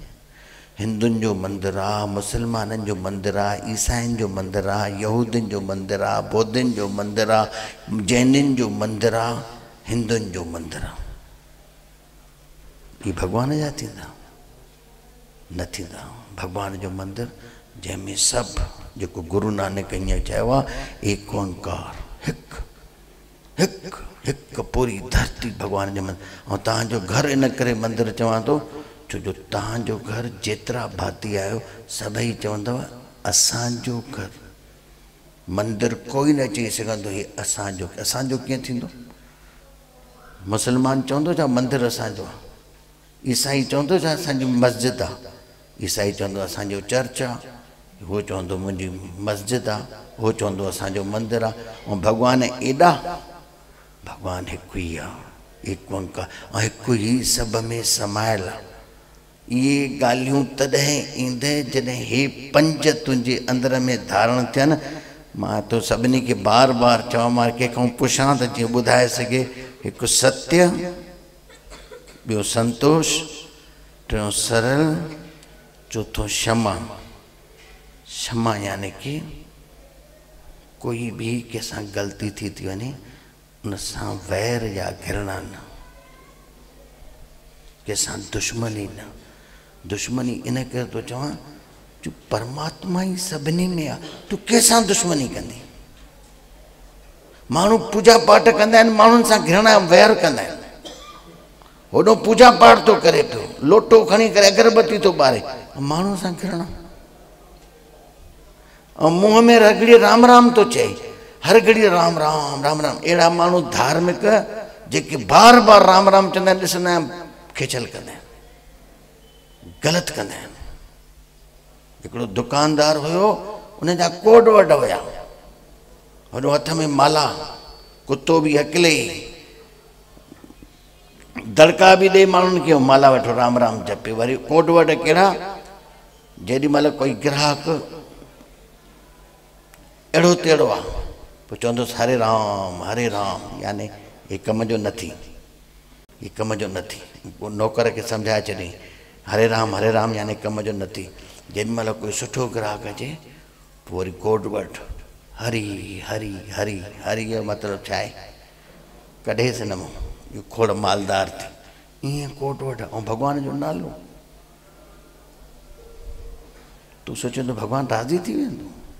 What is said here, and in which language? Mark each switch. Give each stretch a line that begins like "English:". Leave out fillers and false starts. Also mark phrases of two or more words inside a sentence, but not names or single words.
Sindhi: हिंदुनि जो मंदिर आहे, मुस्लमाननि जो मंदिर आहे, ईसाइनि जो मंदिर आहे, यहूदियुनि जो मंदिर आहे, बौद्धनि जो मंदिर आहे, जैनियुनि जो मंदिर आहे, हिंदुनि जो मंदिर आहे। ये भॻवान जा थींदा? न थींदा। भॻवान जो मंदिर जंहिंमें सभु, जेको गुरु नानक ईअं चयो आहे,
Punjabi: ਏਕ ਓਅੰਕਾਰ,
Sindhi: हिकु पूरी धरती भॻवान जो मंदिर। ऐं तव्हांजो घर इन करे मंदिर चवां थो, छो जो तव्हांजो घर जेतिरा भाती आहियो सभई चवंदव असांजो घर। मंदिर कोई न चई सघंदो हे असांजो। असांजो कीअं थींदो? मुस्लमान चवंदो छा मंदिर असांजो आहे? ईसाई चवंदो छा असांजी मस्जिद आहे? ईसाई चवंदो असांजो चर्च आहे, उहो चवंदो मुंहिंजी मस्जिद आहे, उहो चवंदो असांजो मंदिर आहे। ऐं भॻवान एॾा, भॻवान हिकु ई आहे,
Punjabi: ਏਕ ਓਅੰਕਾਰ,
Sindhi: ऐं हिकु ई सभ में समायल आहे। इहे ॻाल्हियूं तॾहिं ईंदे जॾहिं हे पंज तुंहिंजे अंदर में धारण थियनि। मां तो सभिनी खे बार बार चवां, मां कंहिंखां पुछां त जीअं ॿुधाए सघे। हिकु सत्य, ॿियो संतोष, टियों सरल, चौथों क्षमा। क्षमा यानी कि कोई भी कंहिंसां ग़लती थी वञे उन सां वैर या घृणा न, कंहिंसां दुश्मनी न। दुश्मनी इन करे तो चवां जो परमात्मा ही सभिनी में आहे, तूं कंहिंसां दुश्मनी कंदी? माण्हू पूजा पाठ कंदा आहिनि, माण्हुनि सां घृणा वैर कंदा आहिनि। होॾो पूजा पाठ तो करे पियो, लोटो खणी करे अगरबत्ती तो ॿारे, माण्हू सां घृणा। ऐं मुंहं में हर घड़ी राम राम तो चए, हर घड़ी राम राम राम राम। अहिड़ा माण्हू धार्मिक जेके बार बार राम राम चवंदा आहिनि, ॾिसंदा आहियूं खिचल कंदा आहिनि, ग़लति कंदा आहिनि। हिकिड़ो दुकानदार हुयो, उन जा कोड वड हुया, वॾो हथ में माला, कुतो बि अकेले ई, दड़का बि ॾे माण्हुनि खे, माला वठो राम राम जपे। वरी कोड वड कहिड़ा, जेॾी महिल कोई ग्राहक अहिड़ो तेड़ो आहे, पोइ चवंदुसि हरे राम, यानी हे कम जो न थी, हे कम जो न थी। पोइ नौकर खे सम्झाए छॾी, हरे राम यानी कम जो न थी। जेॾी महिल कोई सुठो ग्राहक अचे, पोइ वरी कोड वठ, हरी हरी हरी हरी जो मतिलबु छा आहे? कढेसि न मूं, इहो खोड़ मालदार थी, ईअं कोड वठ। ऐं भॻवान जो नालो तूं सोचंदो भॻवानु राज़ी थी वेंदो?